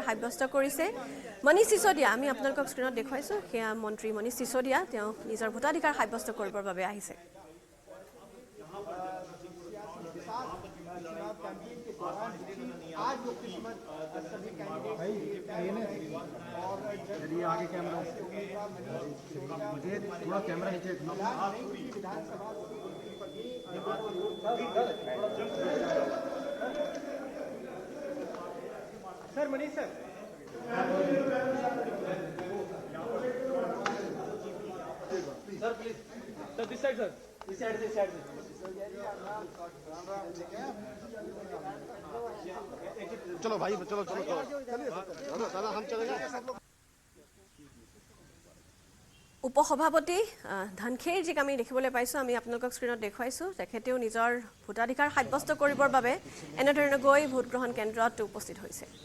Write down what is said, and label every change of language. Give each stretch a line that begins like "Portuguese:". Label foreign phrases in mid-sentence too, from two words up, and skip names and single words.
Assamese: সাব্যস্ত কৰিছে মনীষ সিসোদিয়া আমি আপোনালোকক স্ক্ৰীনত দেখুৱাইছো সেয়া মন্ত্ৰী মনীষ সিসোদিয়া তেওঁ নিজৰ ভোটাধিকাৰ সাব্যস্ত কৰিবৰ বাবে আহিছে
Hindi: यदि आगे कैमरा मुझे थोड़ा कैमरा नीचे सर मनीष सर
English: sir please sir this side
Hindi: चलो भाई चलो दादा हम चलेंगे
Assamese: উপসভাপতি ধনখেৰ যিক আমি দেখিবলৈ পাইছো আমি আপোনালোকক স্ক্ৰীনত দেখুৱাইছো তেখেতেও নিজৰ ভোটাধিকাৰ সাব্যস্ত কৰিবৰ বাবে এনে ধৰণে গৈ ভোট গ্ৰহণ কেন্দ্ৰত উপস্থিত হৈছে